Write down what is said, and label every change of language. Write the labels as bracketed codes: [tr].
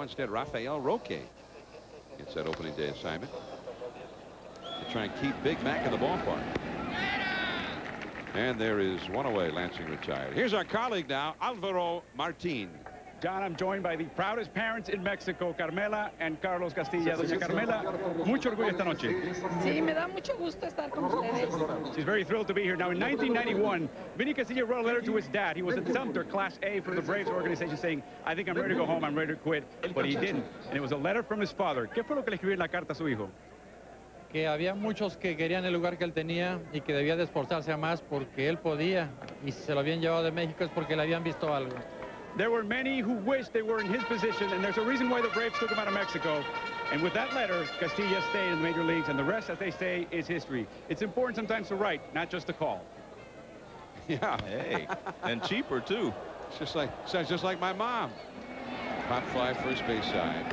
[en] Instead, Rafael Roque gets that opening day assignment to try and keep Big Mac in the ballpark. And there is 1 away. Lansing retired. Here's our colleague now, Alvaro Martin. John, I'm joined by the proudest parents in Mexico, Carmela and Carlos Castilla. [es] Doña Carmela, mucho orgullo esta noche. Sí, me da mucho gusto estar con ustedes. [en] She's very thrilled to be here. Now, in 1991, Vinny Castilla wrote a letter to his dad. He was at Sumter, Class A for the Braves organization, saying, I think I'm ready to go home, I'm ready to quit. But he didn't. And it was a letter from his father. [es] ¿Qué fue lo que le escribió en la carta a su hijo? Que había muchos que querían el lugar que él tenía y que debía de esforzarse más porque él podía, y si se lo habían llevado de México es porque le habían visto algo. [en] There were many who wished they were in his position, and there's a reason why the Braves took him out of Mexico. And with that letter, Castilla stayed in the major leagues, and the rest, as they say, is history. It's important sometimes to write, not just to call. Yeah. Hey, and cheaper, too. Sounds just like my mom. Pop fly, first base side.